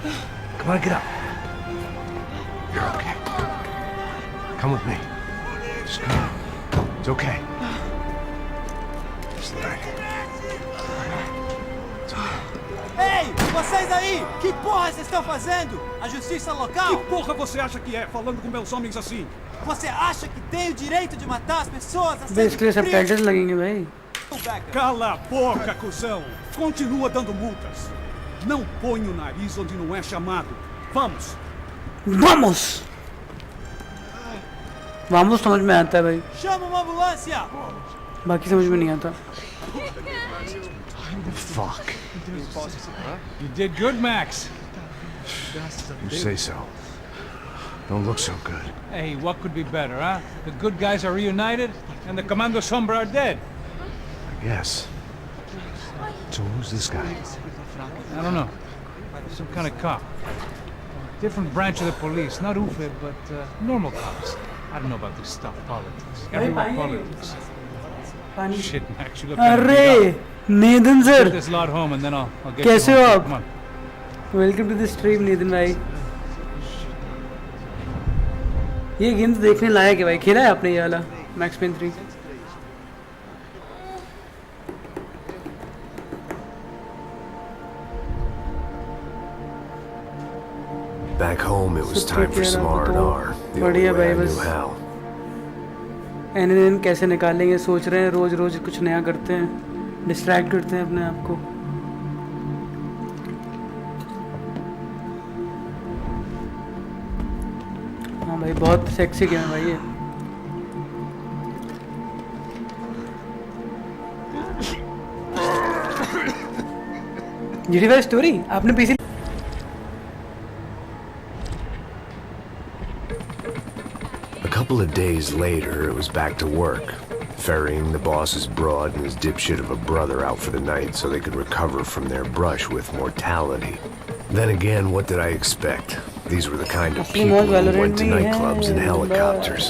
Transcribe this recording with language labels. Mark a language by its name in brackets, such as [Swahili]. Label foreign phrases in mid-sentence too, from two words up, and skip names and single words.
[English] Come on, get up. You're okay. Come with me. Just come. It's okay. Just let it. [Portuguese] Ei, vocês aí! Que porra vocês estão fazendo? A justiça local? Que porra você acha que é, falando com meus homens assim? Você acha que tem o direito de matar as pessoas? [Hindi] बे इसके लिए सब पैकेज लगेंगे भाई. [Portuguese] Cala a boca, cuzão! Continua dando multas. Não põe o nariz onde não é chamado. Vamos! Vamos. Vamos [Hindi] समझ में आता है भाई. [Portuguese] Chama uma ambulância! [Hindi] बाकी समझ में नहीं आता. [English] Fuck. You did good, Max. You say so. Don't look so good. Hey, what could be better, huh? The good guys are reunited, and the Commando Sombra are dead. I guess. So who's this guy? I don't know. some kind of cop. Different branch of the police, not UFE, but normal cops. I don't know about this stuff, politics. Everywhere politics. [Hindi] पानी [English] Shit, Max, you look kind of beat [Hindi] अरे [English] up. [Hindi] नेदन [English] Get [Hindi] सर [English] this lot home and then I'll get [Hindi] कैसे [English] you [Hindi] हो [English] home. [Hindi] आप? [English] Come on. welcome to the stream [Hindi] नेदन भाई। ये गेम तो देखने लायक है भाई। खेला है आपने ये वाला मैक्स पेन 3? [English] Back home, it was time for some R&R. The only [Hindi] बढ़िया [English] way I [Hindi] भाई, [English] knew [Hindi] बस [English] how. [Hindi] NNN कैसे निकालेंगे सोच रहे हैं। रोज रोज कुछ नया करते हैं, डिस्ट्रैक्ट करते हैं अपने आप को। हाँ भाई बहुत [English] sexy game [Hindi] है भाई ये। GTA स्टोरी आपने पीसी? [English] A couple of days later, it was back to work, ferrying the boss's broad and his dipshit of a brother out for the night so they could recover from their brush with mortality. Then again, what did I expect? These were the kind of people who went to nightclubs in helicopters.